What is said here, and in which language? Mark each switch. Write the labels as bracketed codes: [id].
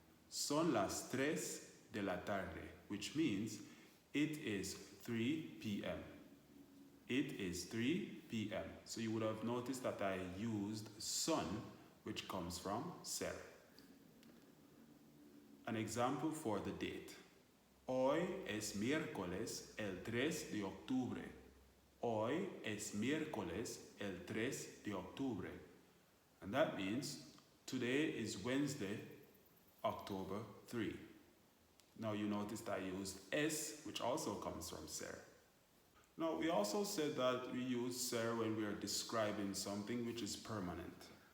[es] Son las 3 de la tarde, [en] which means it is 3 p.m. It is 3 p.m. So you would have noticed that I used son, which comes from ser. An example for the date. [es] Hoy es miércoles el 3 de octubre. Hoy es miércoles el 3 de octubre. [en] And that means today is Wednesday, October 3. Now you noticed I used es, which also comes from ser. Now we also said that we use ser when we are describing something which is permanent.